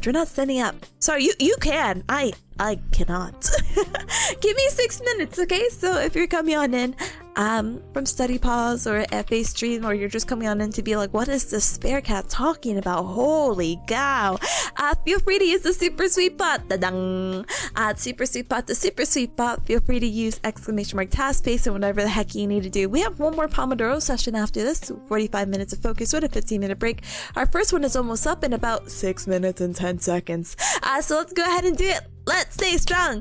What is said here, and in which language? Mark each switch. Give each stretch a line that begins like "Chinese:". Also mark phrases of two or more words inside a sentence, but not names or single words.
English: We're not standing up. Sorry, you can. I cannot. Give me 6 minutes, okay? So if you're coming on in from study pause or FA stream, or you're just coming on in to be like, what is this bearcat talking about? Holy cow. Feel free to use the super sweet bot. Da-dang. Super sweet bot, the super sweet bot. Feel free to use ! task space and whatever the heck you need to do. We have one more Pomodoro session after this, 45 minutes of focus with a 15-minute break. Our first one is almost up in about 6 minutes and 10 seconds. So let's go ahead and do it. Let's stay strong.